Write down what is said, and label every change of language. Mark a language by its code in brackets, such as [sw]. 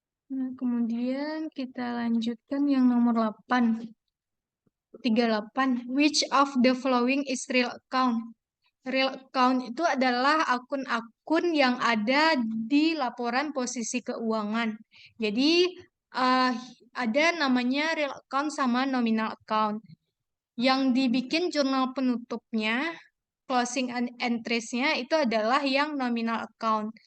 [id] Nah, kemudian kita lanjutkan yang nomor 8. 38. [en] Which of the following is real account? [id] Real account itu adalah akun-akun yang ada di laporan posisi keuangan. Jadi ada namanya real account sama nominal account. Yang dibikin jurnal penutupnya, closing entries-nya itu adalah yang nominal account.